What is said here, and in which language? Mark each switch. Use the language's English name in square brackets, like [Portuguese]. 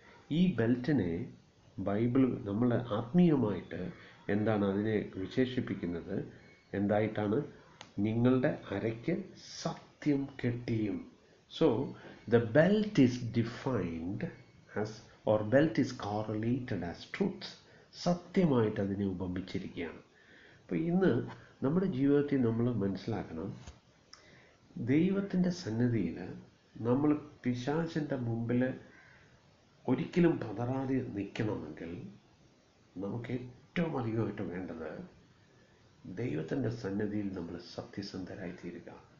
[Malayalam] ഈ ബെൽറ്റിനെ ബൈബിൾ നമ്മൾ ആത്മീയമായിട്ട് എന്താണ് അതിനെ വിശേഷിപ്പിക്കുന്നത്? എന്തായിട്ടാണ്? നിങ്ങളുടെ അരയ്ക്ക് സത്യം കെട്ടിയും. [English] So the belt is defined as, or belt is correlated as truth. [Malayalam] സത്യമായിട്ട് അതിനെ ഉപമിച്ചിരിക്കുകയാണ്. അപ്പോൾ ഇന്ന് നമ്മുടെ ജീവിതത്തിൽ നമ്മൾ മനസ്സിലാക്കണം, ദൈവത്തിൻ്റെ സന്നിധിയിൽ നമ്മൾ പിശാചിൻ്റെ മുമ്പിൽ ഒരിക്കലും പതറാതെ നിൽക്കണമെങ്കിൽ നമുക്ക് ഏറ്റവും അധികമായിട്ട് വേണ്ടത് ദൈവത്തിൻ്റെ സന്നിധിയിൽ നമ്മൾ സത്യസന്ധരായി തീരുക.